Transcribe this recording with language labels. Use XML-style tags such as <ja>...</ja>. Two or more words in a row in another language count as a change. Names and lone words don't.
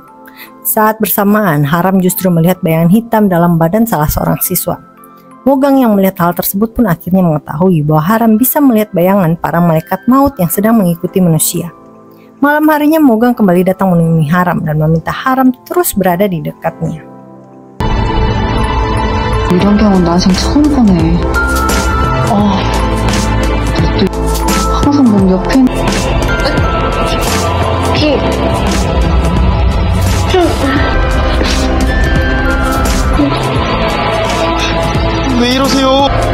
<id>Saat bersamaan, Haram justru melihat bayangan hitam dalam badan salah seorang siswa. Mogang yang melihat hal tersebut pun akhirnya mengetahui bahwa Haram bisa melihat bayangan para malaikat maut yang sedang mengikuti manusia. Malam harinya Mogang kembali datang menemui Haram dan meminta Haram terus berada di dekatnya.</id> <ko>이런 경우는 난생 처음 보네. 항상 넌 옆에 왜 이러세요?</ko>